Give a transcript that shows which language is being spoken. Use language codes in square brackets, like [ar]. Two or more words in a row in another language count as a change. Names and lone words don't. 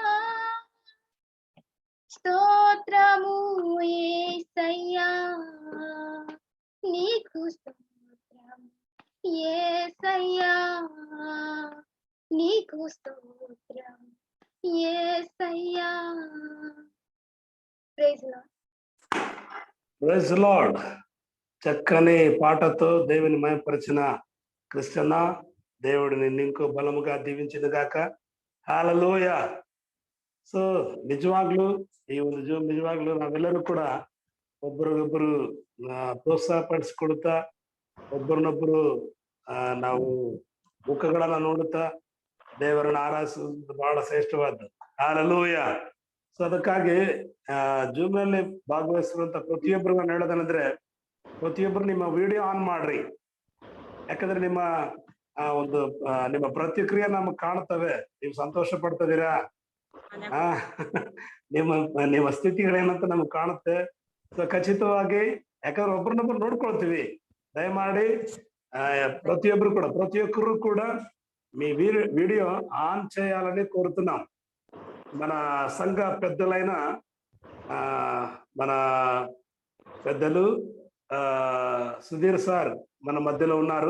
[te] స్తోత్రము యేసయ్యా నీకు స్తోత్రము యేసయ్యా నీకు స్తోత్రము యేసయ్యా [en] Praise Lord [te] చక్కని పాటతో దేవుని మహిమపరిచిన క్రిస్టియన్న దేవుడిని ఇంకో బలముగా దీవించిన గాక హల్లెలూయా [kn] ಸೊ ನಿಜವಾಗ್ಲೂ ಈ ಒಂದು ಜೂಮ್ ನಿಜವಾಗ್ಲೂ ನಾವೆಲ್ಲರೂ ಕೂಡ ಒಬ್ಬರಿಗೊಬ್ಬರು ಪ್ರೋತ್ಸಾಹ ಪಡಿಸ್ಕೊಡ್ತಾ ಒಬ್ಬರನ್ನೊಬ್ಬರು ನಾವು ಮುಖಗಳನ್ನ ನೋಡುತ್ತಾ ದೇವರನ್ನ ಆರಾಧಿಸುವುದು ಬಹಳ ಶ್ರೇಷ್ಠವಾದ್ದು ಹಲ್ಲೆಲೂಯಾ ಸೊ ಅದಕ್ಕಾಗಿ ಜೂಮ್ ನಲ್ಲಿ ಭಾಗವಹಿಸಿರುವಂತ ಪ್ರತಿಯೊಬ್ಬರು ನಾನು ಹೇಳೋದೇನಂದ್ರೆ ಪ್ರತಿಯೊಬ್ಬರು ನಿಮ್ಮ ವಿಡಿಯೋ ಆನ್ ಮಾಡ್ರಿ ಯಾಕಂದ್ರೆ ನಿಮ್ಮ ಪ್ರತಿಕ್ರಿಯೆ ನಮಗೆ ಕಾಣ್ತವೆ ನೀವು ಸಂತೋಷ ಪಡ್ತಿದ್ದೀರಾ ನಿಮ್ಮ ಸ್ಥಿತಿಗಳೇನಂತ ನಮ್ಗೆ ಕಾಣುತ್ತೆ ಸೊ ಖಚಿತವಾಗಿ ಯಾಕಂದ್ರೆ ಒಬ್ರನ್ನೊಬ್ರು ನೋಡ್ಕೊಳ್ತೀವಿ [te] దయమాడి ప్రతి ఒక్కరు కూడా మీ వీడియో ఆన్ చేయాలని కోరుతున్నాం మన సంఘ పెద్దలైన మన పెద్దలు సుధీర్ సార్ మన మధ్యలో ఉన్నారు